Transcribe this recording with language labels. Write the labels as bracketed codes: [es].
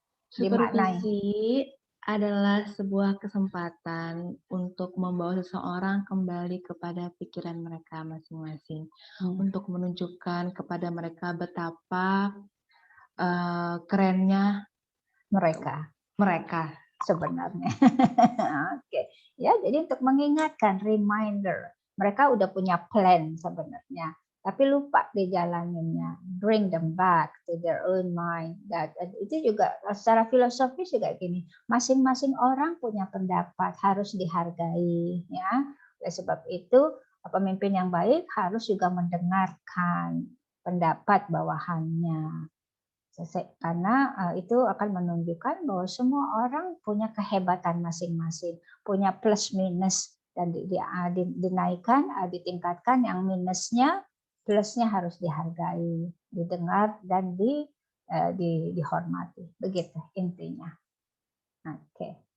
[id] Supervisi adalah sebuah kesempatan untuk membawa seseorang kembali kepada pikiran mereka masing-masing, untuk menunjukkan kepada mereka betapa kerennya mereka sebenarnya. Oke, ya jadi untuk mengingatkan, reminder, mereka udah punya plan sebenarnya, tapi lupa dijalaninnya. [en] Bring them back to their own mind. [id] Itu juga secara filosofis juga gini, masing-masing orang punya pendapat, harus dihargai ya. Oleh sebab itu pemimpin yang baik harus juga mendengarkan pendapat bawahannya, karena itu akan menunjukkan bahwa semua orang punya kehebatan masing-masing, punya plus minus, dan dinaikkan, ditingkatkan, yang minusnya, plusnya harus dihargai, didengar, dan dihormati. Begitu intinya. Oke.